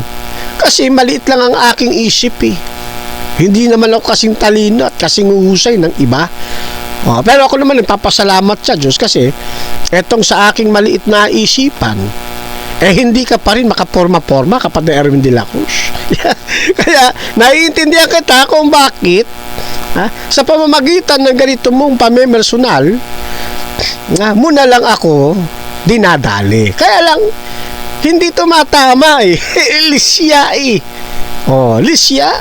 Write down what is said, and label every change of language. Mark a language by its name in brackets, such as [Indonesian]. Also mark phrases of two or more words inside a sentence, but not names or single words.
[Filipino] Kasi maliit lang ang aking isip eh. Hindi naman ako kasing talino at kasing uhusay ng iba. Pero ako naman nagpapasalamat sa Diyos kasi etong sa aking maliit na isipan, hindi ka pa rin makaporma-porma kapag na Erwin de la Cruz. Kaya naiintindihan kita kung bakit sa pamamagitan ng ganito mong pamemersonal muna lang ako dinadali. Kaya lang Hindi tumatama eh. Lisya eh. Lisya.